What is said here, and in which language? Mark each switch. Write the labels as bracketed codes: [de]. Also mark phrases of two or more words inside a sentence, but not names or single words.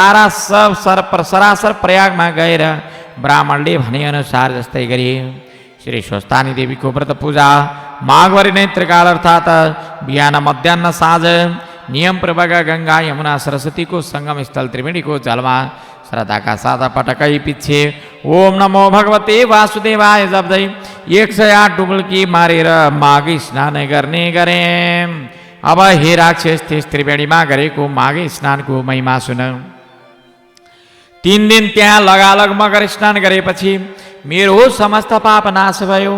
[ne] सरासर प्रयागमा गएर ब्राह्मणले भनेअनुसार जस्तै गरी श्री स्वस्थानी देवीको व्रत पूजा माघभरि नै त्रिकाल अर्थात् बिहान मध्याह्न साँझ नियमपूर्वक गङ्गा यमुना सरस्वतीको सङ्गम स्थल त्रिवेणीको जलमा श्रद्धाका साथ पटकै पिच्छे ओम नमो भगवते वासुदेवाय जप्दै 108 डुबुल्की मारेर माघी स्नान गर्ने गरे। अब हे राक्षस, त्यस त्रिवेणीमा गरेको माघी स्नानको महिमा सुन। 3 दिन त्यहाँ लगालग मकर स्नान गरेपछि मेरो समस्त पाप नाश भयो।